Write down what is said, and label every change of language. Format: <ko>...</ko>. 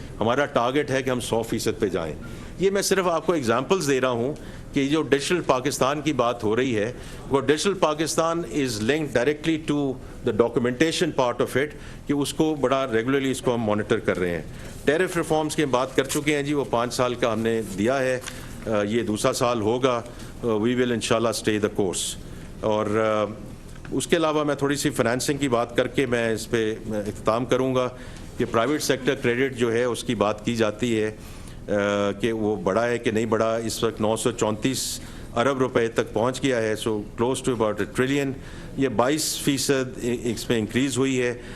<ur>ہمارا ٹارگیٹ ہے کہ ہم 100% پہ جائیں. یہ میں صرف آپ کو ایگزامپلز دے رہا ہوں کہ جو ڈیجیٹل پاکستان کی بات ہو رہی ہے وہ digital Pakistan</ur> <en>is linked directly to the documentation part of it,</en> <ur>کہ اس کو بڑا ریگولرلی اس کو ہم مانیٹر کر رہے ہیں. ٹیرف ریفارمز کی بات کر چکے ہیں جی، وہ 5 سال کا ہم نے دیا ہے، یہ دوسرا سال ہوگا.</ur> <en>We will انشاءاللہ stay the course.</en> <ur>اور اس کے علاوہ میں تھوڑی سی فائنینسنگ کی بات کر کے میں اس پہ اختتام کروں گا کہ پرائیویٹ سیکٹر کریڈٹ جو ہے اس کی بات کی جاتی ہے کہ وہ بڑا ہے کہ نہیں بڑا. اس وقت 934 ارب روپے تک پہنچ گیا ہے.</ur> <en>So close to about $1 trillion.</en> <ur>یہ 22% اس میں انکریز ہوئی ہے.</ur>